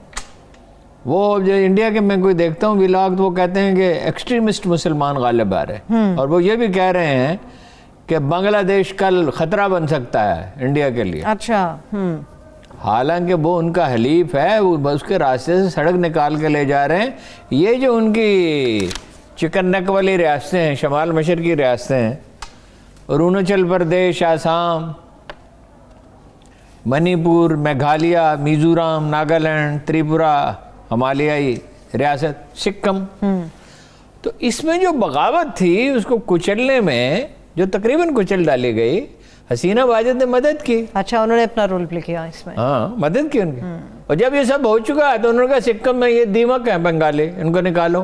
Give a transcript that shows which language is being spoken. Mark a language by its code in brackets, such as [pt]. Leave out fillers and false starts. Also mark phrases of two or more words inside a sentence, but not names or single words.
[ur] وہ جو انڈیا کے میں کوئی دیکھتا ہوں ولاگ، تو وہ کہتے ہیں کہ ایکسٹریمسٹ مسلمان غالب آ رہے ہیں، اور وہ یہ بھی کہہ رہے ہیں کہ بنگلہ دیش کل خطرہ بن سکتا ہے انڈیا کے لیے. اچھا، حالانکہ وہ ان کا حلیف ہے، وہ اس کے راستے سے سڑک نکال کے لے جا رہے ہیں. یہ جو ان کی [en] chicken neck [ur] والی ریاستیں ہیں، شمال مشرقی ریاستیں ہیں، اروناچل پردیش، آسام، منی پور، میگھالیہ، میزورام، ناگالینڈ، تریپورہ، ہمالیائی ریاست، سکم، تو اس میں جو بغاوت تھی اس کو کچلنے میں جو تقریباً کچل ڈالی گئی، حسینہ واجد نے مدد کی. اچھا، انہوں نے اپنا [en] role play [ur] کیا اس میں. ہاں، مدد کی ان کی. اور جب یہ سب ہو چکا ہے تو انہوں نے کہا سکم میں یہ دیمک ہے بنگالی، ان کو نکالو.